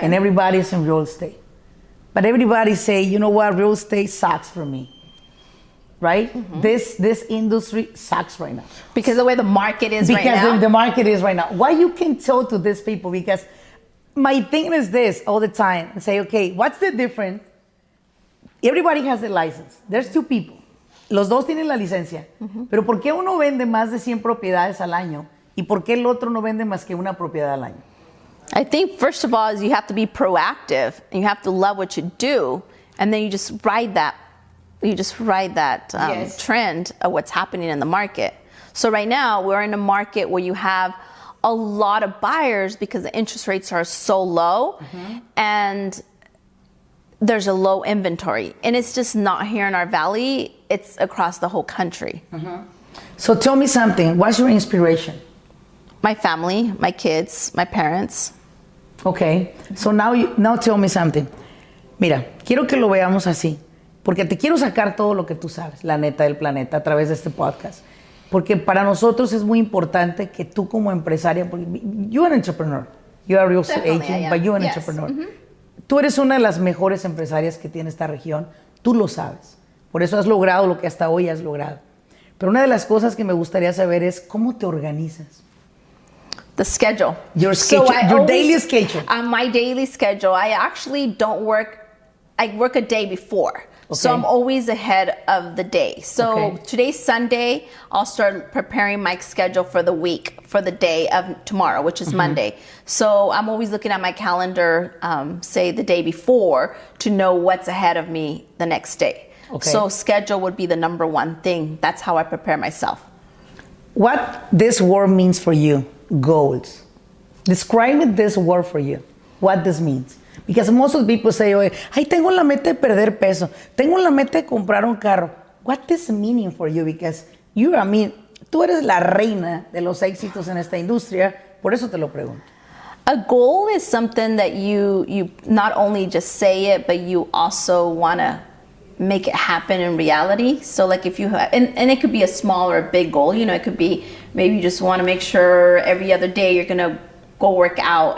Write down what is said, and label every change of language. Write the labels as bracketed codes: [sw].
[en] and everybody's in real estate. But everybody say, you know what, real estate sucks for me. Right? Mm-hmm. This industry sucks right now. Because the way the market is right now? Because the market is right now. Why you can tell to these people? Because my thing is this all the time. And say, okay, what's the difference? Everybody has the license. There's two people. Los dos tienen la licencia. Uh-huh. Pero ¿por qué uno vende más de 100 propiedades al año? ¿Y por qué el otro no vende más que una propiedad al año? I think first of all is you have to be proactive. And you have to love what you do. And then you just ride that. Yes, trend of what's happening in the market. So right now we're in a market where you have a lot of buyers because the interest rates are so low, mm-hmm, and there's a low inventory. And it's just not here in our valley, it's across the whole country. Mm-hmm. So tell me something, what's your inspiration? My family, my kids, my parents. Okay, so now tell me something. [es] Mira, quiero que lo veamos así. Porque te quiero sacar todo lo que tú sabes, la neta del planeta, a través de este podcast. Porque para nosotros es muy importante que tú como empresaria, porque [en] you're an entrepreneur, you're a real estate agent, but you're an entrepreneur. Mm-hmm. [es] Tú eres una de las mejores empresarias que tiene esta región, tú lo sabes. Por eso has logrado lo que hasta hoy has logrado. Pero una de las cosas que me gustaría saber es cómo te organizas. [en] The schedule. Your schedule, your daily schedule. My daily schedule, I actually don't work, I work a day before. Okay. So I'm always ahead of the day. So today's Sunday, I'll start preparing my schedule for the week, for the day of tomorrow, which is, mm-hmm, Monday. So I'm always looking at my calendar, say the day before, to know what's ahead of me the next day. Okay. So schedule would be the number one thing. That's how I prepare myself. What this word means for you, goals. Describe this word for you, what this means. Because most of the people say, [es] ay, tengo la meta de perder peso. Tengo la meta de comprar un carro. [en] What does meaning for you? Because [es] tú eres la reina de los éxitos en esta industria. Por eso te lo pregunto. [en] A goal is something that you not only just say it, but you also want to make it happen in reality. So like if you have, and it could be a small or a big goal. It could be maybe you just want to make sure every other day you're going to go work out.